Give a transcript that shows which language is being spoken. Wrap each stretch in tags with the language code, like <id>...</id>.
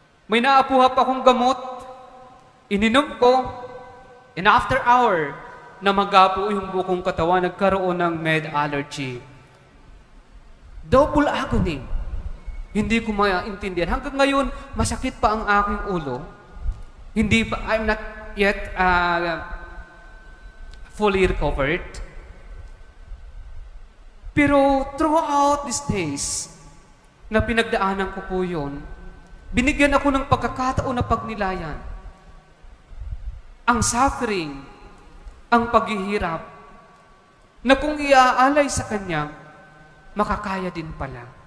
<tl>May naapuha pa akong gamot, ininom ko,</tl> <en>and after hour,</en> <tl>namagapo yung bukong katawan, nagkaroon ng med allergy. Double agony. Hindi ko maintindihan. Hanggang ngayon, masakit pa ang aking ulo. Hindi pa,</tl> <en>I'm not yet fully recovered.</en> <tl>Pero</tl> <en>throughout these days,</en> <tl>na pinagdaanan ko po yun, binigyan ako ng pagkakataon na pagnilayan. Ang suffering, ang paghihirap, na kung iaalay sa Kanya, makakaya din pala.</tl>